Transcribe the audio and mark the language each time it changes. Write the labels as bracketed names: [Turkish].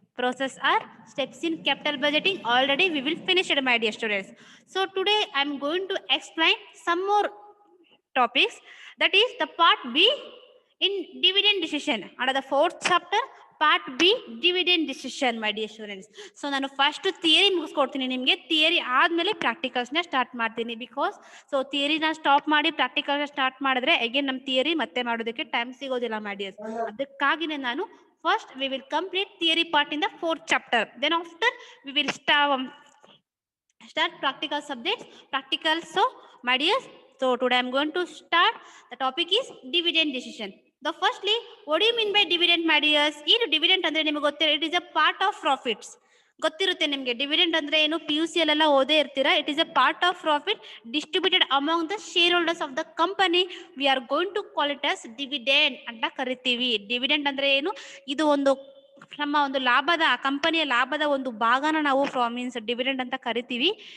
[English] Process or steps in capital budgeting already we will finish it, my dear students. So today I'm going to explain some more topics, that is the part B in dividend decision under the fourth chapter, part B dividend decision, my dear students. [Kannada] So ನಾನು first theory ಮುಗಿಸ್ಕೊಡ್ತೀನಿ ನಿಮಗೆ. Theory ಆದಮೇಲೆ ಪ್ರಾಕ್ಟಿಕಲ್ಸ್ನ start ಮಾಡ್ತೀನಿ. Because so ಥಿಯರಿನ stop ಮಾಡಿ ಪ್ರಾಕ್ಟಿಕಲ್ನ start ಮಾಡಿದ್ರೆ again ನಮ್ಮ theory ಮತ್ತೆ ಮಾಡೋದಕ್ಕೆ time ಸಿಗೋದಿಲ್ಲ, ಮೈ ಡಿಯರ್ಸ್. ಅದಕ್ಕಾಗಿನೇ ನಾನು [English] First we will complete theory part in the fourth chapter, then after we will start practical subjects, practical. So my dears, so today I'm going to start. The topic is dividend decision. The firstly, what do you mean by dividend, my dears? [Kannada] ಏನು dividend ಅಂದ್ರೆ ನಿಮಗೆ ಗೊತ್ತಿರೋ, [English] It is a part of profits. [Kannada] ಗೊತ್ತಿರುತ್ತೆ ನಿಮಗೆ dividend ಅಂದ್ರೆ ಏನು, P U C ಅಲ್ಲೆಲ್ಲ ಓದೇ ಇರ್ತೀರಾ. [English] It is a part of profit distributed among the shareholders of the company. We are going to call it as dividend [Kannada] ಅಂತ ಕರಿತೀವಿ. Dividend ಅಂದ್ರೆ ಏನು, ಇದು ಒಂದು ನಮ್ಮ ಒಂದು ಲಾಭದ, ಕಂಪನಿಯ ಲಾಭದ ಒಂದು ಭಾಗನ ನಾವು ಮೀನ್ಸ್ ಡಿವಿಡೆಂಡ್ ಅಂತ ಕರಿತೀವಿ.